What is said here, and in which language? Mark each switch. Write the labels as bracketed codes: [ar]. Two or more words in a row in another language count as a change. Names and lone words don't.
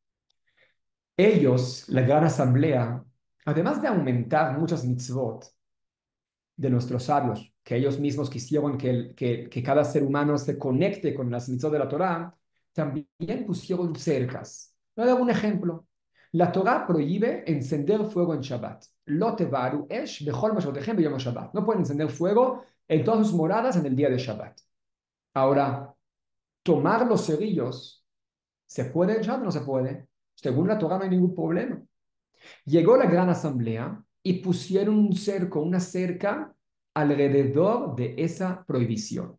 [es] Ellos, la gran asamblea, además de aumentar muchas mitzvot de nuestros sabios, que ellos mismos quisieron que cada ser humano se conecte con las mitzvot de la Torah, también pusieron cercas. Voy a dar un ejemplo. La Torah prohíbe encender fuego en Shabbat. [he] לא תבערו אש בכל מושבותיכם ביום השבת. [es] No pueden encender fuego en todas sus moradas en el día de Shabbat. Ahora, tomar los cerillos, ¿se puede en Shabbat o no se puede? Según la Torah no hay ningún problema. Llegó la gran asamblea y pusieron un cerco, una cerca alrededor de esa prohibición.